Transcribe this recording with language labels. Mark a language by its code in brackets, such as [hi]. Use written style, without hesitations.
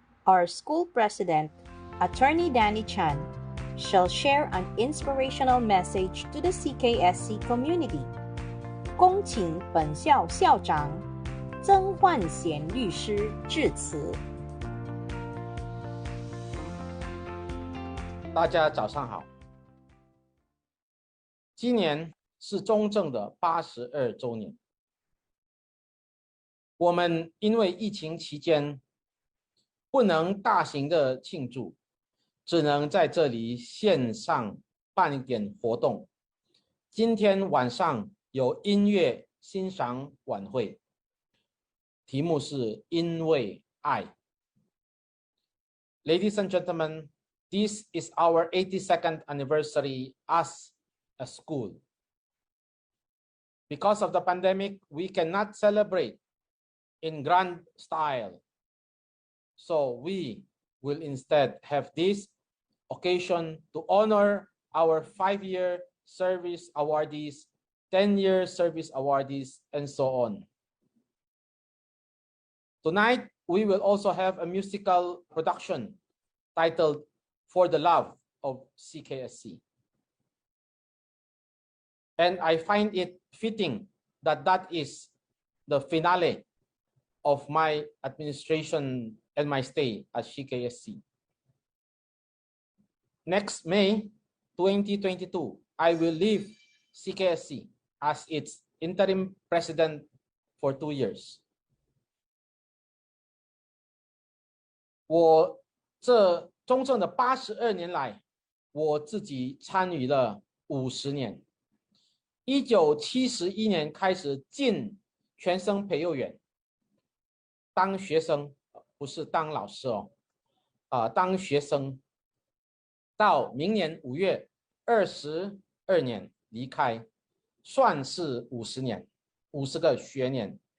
[en] our school president, Attorney Danny Chan, shall share an inspirational message to the CKSC community. [zh] 恭请本校校长曾焕贤律师致辞。大家早上好。今年是中正的82周年。我们因为疫情期间不能大型的庆祝，只能在这里线上办一点活动。今天晚上有音乐欣赏晚会，题目是因为爱。 [en] Ladies and gentlemen, this is our 82nd anniversary as a school. Because of the pandemic, we cannot celebrate in grand style. So we will instead have this occasion to honor our 5-year service awardees, 10-year service awardees, and so on. Tonight, we will also have a musical production titled For the Love of CKSC. And I find it fitting that that is the finale of my administration and my stay at CKSC. Next May 2022, I will leave CKSC as its interim president for 2 years. [zh] 我这中正的82年来，我自己参与了50年。 1971年开始进全生培幼园，当学生，不是当老师哦，当学生，到明年5月22年离开，算是50年，50个学年。